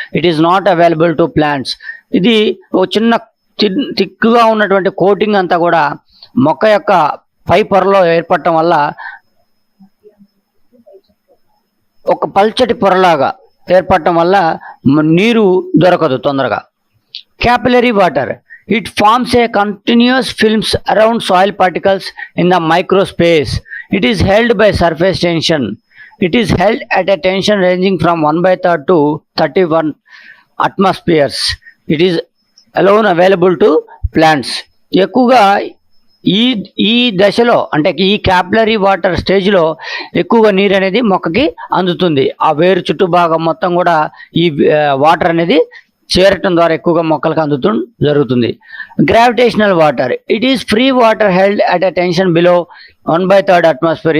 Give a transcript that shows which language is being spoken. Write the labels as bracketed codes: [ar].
[te] It is not available to plants. ఇది ఒక చిన్న థిక్గా ఉన్నటువంటి కోటింగ్ అంతా కూడా మొక్క యొక్క పై పొరలో ఏర్పడటం వల్ల ఒక పల్చటి పొరలాగా ఏర్పడటం వల్ల నీరు దొరకదు తొందరగా. [en] Capillary water, it forms a continuous films around soil particles in the microspace. It is held by surface tension. It is held at a tension ranging from 1/3 to 31 atmospheres. It is alone available to plants. [te] ఎక్కువగా ఈ దశలో అంటే ఈ capillary water స్టేజ్లో ఎక్కువగా నీరు అనేది మొక్కకి అందుతుంది. ఆ వేరు చుట్టూ భాగం మొత్తం కూడా ఈ వాటర్ అనేది చేరటం ద్వారా ఎక్కువగా మొక్కలకు అందుతూ జరుగుతుంది. [en] Gravitational water, it is free water held at a tension below 1/3 atmosphere.